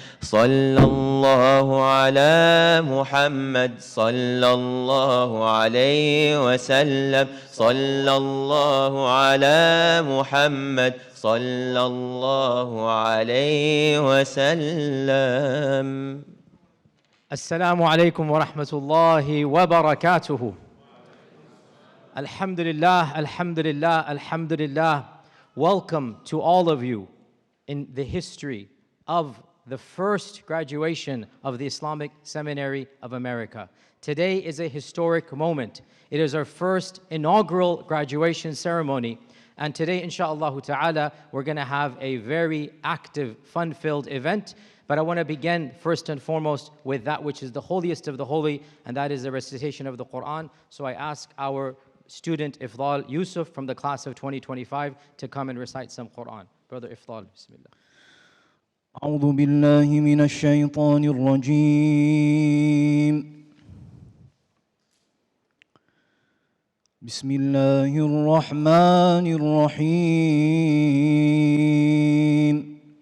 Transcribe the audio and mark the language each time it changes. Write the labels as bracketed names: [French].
[Arabic] صلى الله على محمد صلى الله عليه وسلم صلى الله على محمد صلى الله عليه وسلم. السلام عليكم ورحمة الله وبركاته. Alhamdulillah, alhamdulillah, alhamdulillah. [English] Welcome to all of you in the history of the first graduation of the Islamic Seminary of America. Today is a historic moment. It is our first inaugural graduation ceremony. And today, inshallah ta'ala, we're going to have a very active, fun-filled event. But I want to begin first and foremost with that which is the holiest of the holy, and that is the recitation of the Qur'an. So I ask our student Ifdal Yusuf from the class of 2025 to come and recite some Qur'an. Brother Ifdal, bismillah. [Arabic] أعوذ بالله من الشيطان الرجيم بسم الله الرحمن الرحيم